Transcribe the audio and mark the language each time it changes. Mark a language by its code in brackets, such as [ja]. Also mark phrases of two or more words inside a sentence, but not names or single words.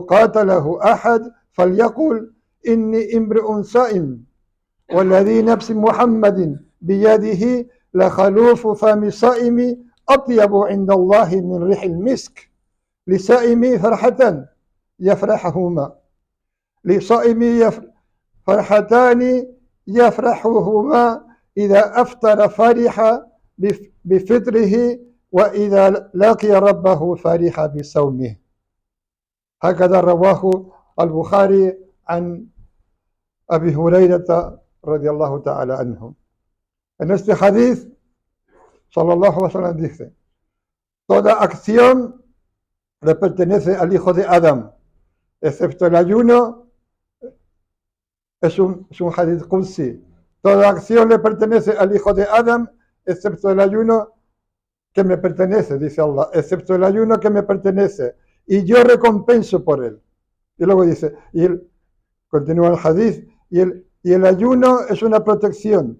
[ar] قاتله أحد فليقل إني امرئ صائم والذي نفس محمد بيده لخلوف فم الصائم أطيب عند الله من ريح المسك لصائم فرحة يفرحهما لصائم فرحتان يفرحهما إذا أفطر فرح بفطره وإذا لقي ربه فرح بصومه. هكذا رواه البخاري عن أبي هريرة رضي الله تعالى عنه. [es] En este hadith, [ar] صلى الله عليه وسلم [es] dice: toda acción le pertenece al hijo de Adam, excepto el ayuno. Es un hadith qudsi. Toda acción le pertenece al hijo de Adam, excepto el ayuno que me pertenece, dice Allah, excepto el ayuno que me pertenece, y yo recompenso por él. Y luego dice, continúa el hadith, y el ayuno es una protección.